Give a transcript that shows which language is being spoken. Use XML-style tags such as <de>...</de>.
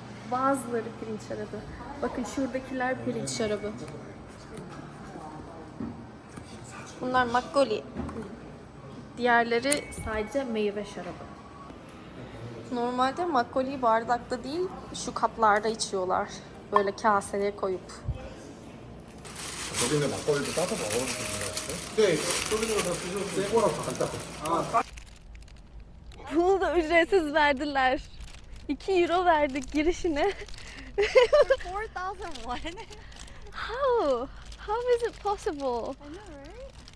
<tr>Bazıları pirinç şarabı. Bakın şuradakiler pirinç şarabı. Bunlar makgoli. Diğerleri sadece meyve şarabı. Normalde makgoliyi bardakta değil, şu kaplarda içiyorlar. Böyle kaseye koyup.</tr> <ko>거기는 막걸리도 따서 먹어볼 수 있는 거 같아요? 네, 소주로 더 드셔도 되고 뭐라고 안 따고.</ko> <tr>Bunu da ücretsiz verdiler. 2 euro verdik girişine. 4,000 won.</tr> <en>How? How is it possible? I know, right?</en>